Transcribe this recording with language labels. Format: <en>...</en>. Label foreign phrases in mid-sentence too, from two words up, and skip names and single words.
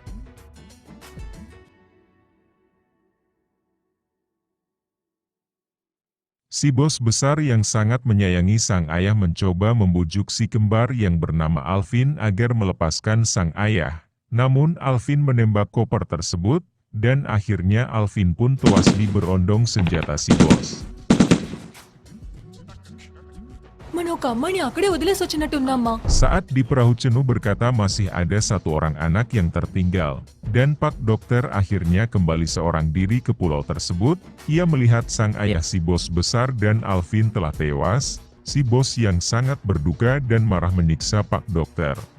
<id>Si bos besar yang sangat menyayangi sang ayah mencoba membujuk si kembar yang bernama Alvin agar melepaskan sang ayah. Namun Alvin menembak koper tersebut, dan akhirnya Alvin pun tewas diberondong senjata si bos.</id> <te>మన ఒక అమ్మాయిని అక్కడే వదిలేసి వచ్చినట్టున్నామ్మా.</te> <id>Saat di perahu Cenu berkata masih ada satu orang anak yang tertinggal, dan Pak dokter akhirnya kembali seorang diri ke pulau tersebut. Ia melihat sang ayah si bos besar dan Alvin telah tewas. Si bos yang sangat berduka dan marah menyiksa Pak dokter.</id>